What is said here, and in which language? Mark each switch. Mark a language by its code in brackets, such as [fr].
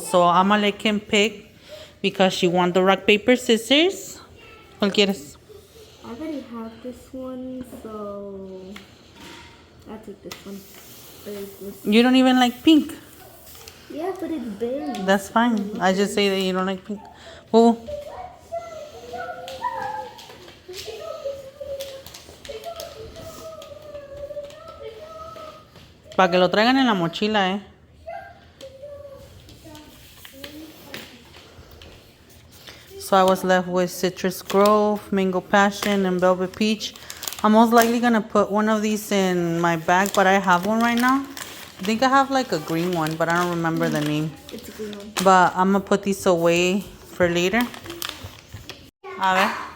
[en] So I'm gonna let Kim pick because she wants the rock, paper, scissors. [es] ¿Cuál quieres? [en] I already have this one, so I'll take this one. You don't even like pink. Yeah, but it's big. That's fine. I just say that you don't like pink. [es] Well, para que lo traigan en la mochila, eh. [en] So I was left with Citrus Grove, Mango Passion, and Velvet Peach. I'm most likely gonna put one of these in my bag, but I have one right now. I think I have like a green one, but I don't remember the name. It's a green one. But I'm gonna put these away for later. A ver.